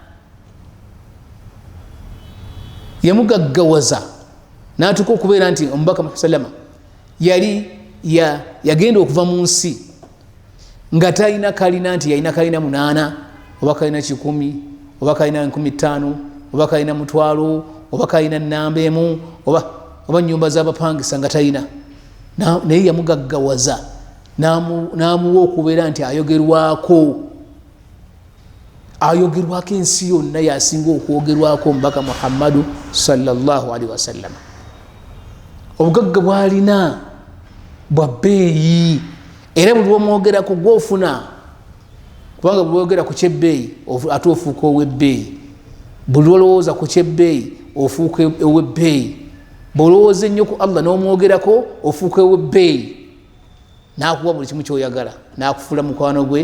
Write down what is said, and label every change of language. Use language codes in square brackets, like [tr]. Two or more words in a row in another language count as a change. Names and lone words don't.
[lg] Yamugaggawaza n'atuka okubeera nti Omubaka Musallama yali yagenda okuva mu nsi nga talina kalina, nti yalina kalina 8 oba kalina 10 oba kalina 15 oba kalina 1,000 oba kalina nnamba emu oba nnyumba z'abapangisa nga talina. Naye yamugaggawaza n'amuwa okubeera nti ayogerwako ensi yonna yasinga okwogerwako Omubaka Muhammadu [ar] صلى الله عليه وسلم. [lg] Obugagga bw'alina bwa bbeeyi era buli lwomwogerako gw'ofuna, kubanga buli lwogera ku kyebbeeyi ate ofuuka ow'ebbeeyi, buli lwolowooza ku kyebbeeyi ofuuka ow'ebbeeyi, bw'olowooza ennyo ku Allah n'omwogerako ofuuka ow'ebbeeyi, n'akuwa buli kimu ky'oyagala, n'akufuula mukwano gwe.